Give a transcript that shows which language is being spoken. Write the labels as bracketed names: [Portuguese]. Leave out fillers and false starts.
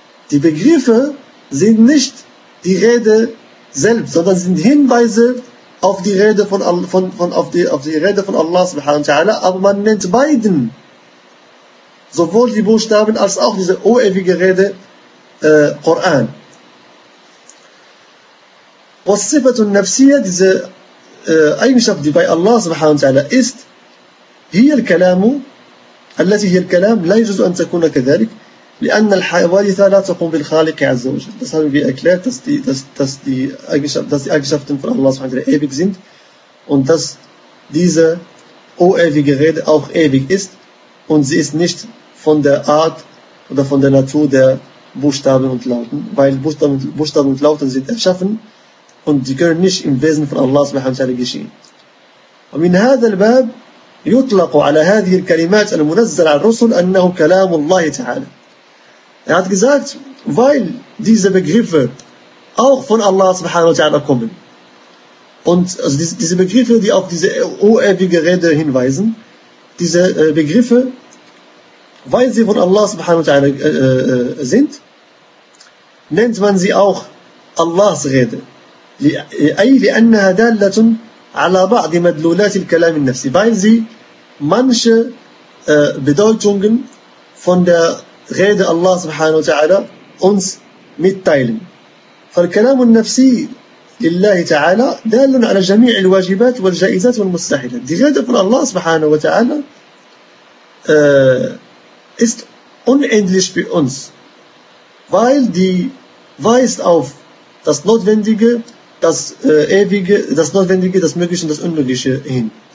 [German] Die Begriffe sind nicht die Rede selbst, sondern sind Hinweise auf die Rede von Allah subhanahu wa ta'ala. Aber man nennt beiden, sowohl die Buchstaben als auch diese ewige Rede, Koran. Wasifatun nafsiyya, diese Eigenschaft, die bei Allah subhanahu wa ta'ala ist, hier kalamu, [Arabic] التي هي الكلام لا يجوز أن تكون كذلك لأن الحوادث لا تقوم بالخالق عز وجل. [German] Das haben wir erklärt, dass die Eigenschaften von Allah subhanahu wa ta'ala ewig sind und dass diese ewige Rede auch ewig ist und sie ist nicht von der Art oder von der Natur der Buchstaben und Lauten, weil Buchstaben und Lauten sind erschaffen und sie können nicht im Wesen von Allah subhanahu wa ta'ala geschehen. Und in diesem Bab [Arabic] يطلق على هذه الكلمات المنزل على الرسل أنه كلام الله تعالى. [German] Er hat gesagt, weil diese Begriffe auch von Allah subhanahu wa ta'ala kommen. Und also diese Begriffe, die auf diese ewige Rede hinweisen, diese Begriffe, weil sie von Allah subhanahu wa ta'ala sind, nennt man sie auch Allahs Rede. [Arabic] أي لأنها دالة على بعض مدلولات الكلام النفسي, [German] weil sie manche Bedeutungen von der Rede Allah subhanahu wa ta'ala uns mitteilen. [Arabic] فالكلام النفسي لله تعالى دال على جميع الواجبات والجائزات والمستحيلات. [German] Die Rede von Allah subhanahu wa ta'ala ist unendlich für uns, weil die weist auf das Notwendige, das Ewige, das Notwendige, das Mögliche und das Unmögliche hin.